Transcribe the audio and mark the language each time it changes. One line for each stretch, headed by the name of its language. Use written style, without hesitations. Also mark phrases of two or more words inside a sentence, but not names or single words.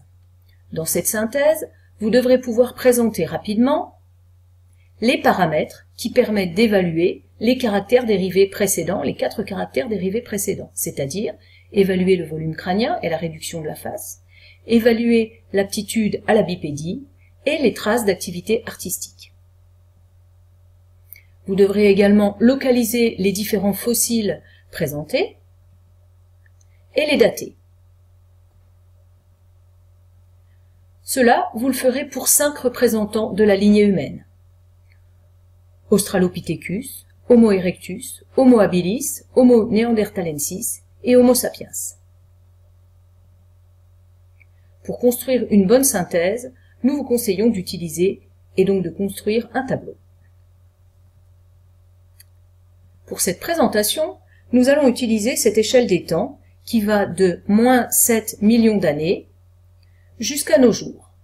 French: Dans cette synthèse, vous devrez pouvoir présenter rapidement les paramètres qui permettent d'évaluer les caractères dérivés précédents, les 4 caractères dérivés précédents, c'est-à-dire évaluer le volume crânien et la réduction de la face, évaluer l'aptitude à la bipédie et les traces d'activité artistique. Vous devrez également localiser les différents fossiles présentés et les dater. Cela, vous le ferez pour 5 représentants de la lignée humaine. Australopithecus, Homo erectus, Homo habilis, Homo neanderthalensis et Homo sapiens. Pour construire une bonne synthèse, nous vous conseillons d'utiliser et donc de construire un tableau. Pour cette présentation, nous allons utiliser cette échelle des temps qui va de moins 7 millions d'années jusqu'à nos jours.